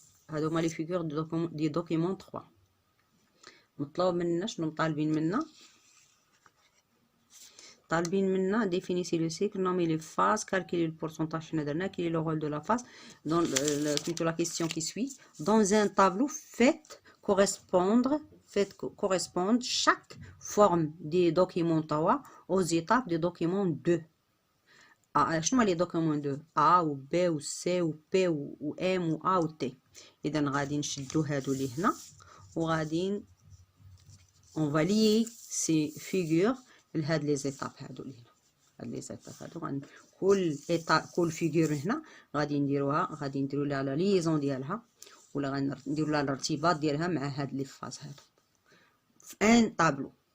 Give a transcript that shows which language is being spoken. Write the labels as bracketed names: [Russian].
[Arabic] هذوما لي فيغور دي دوكيمون 3. مطلوب منا شنو مطالبين منا؟ طالبين منا [French] définissez le cycle, nommez les phases, calculez le pourcentage, quel est le rôle de la phase. Dans plutôt la question qui suit, dans un tableau, faites correspondre chaque forme des documents TAWA aux étapes des documents 2. [Arabic] شنو [French] les documents 2 A ou B ou C ou P ou M ou A ou T. [Arabic] إذا غادي نشدو هادو اللي هنا وغادي [French] on va lier ces figures [Arabic] لهاد لي زيتاب هادو اللي هنا. هاد لي زيتاب هادو كل فيغور هنا غادي نديرو لها لا ليزون ديالها ولا غنديرو لها الارتباط ديالها مع هاد لي فاز هادو في ان طابلو.